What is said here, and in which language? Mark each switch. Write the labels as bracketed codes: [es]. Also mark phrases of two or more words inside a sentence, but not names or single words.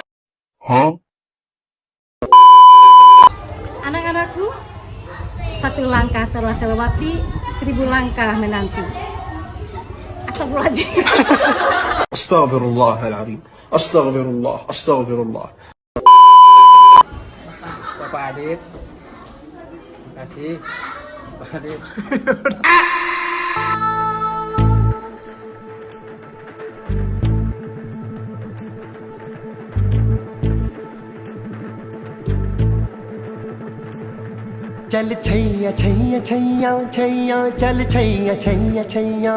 [id] Anak-anakku, satu langkah telah terlewati, 1000 langkah menanti. Astagfirullahaladzim. Astaghfirullahaladzim. Astaghfirullah. Astaghfirullah. Bapak Adit. Terima kasih. Bapak Adit. [hi] चल छैया छैया छैया छैया चल छैया छैया छैया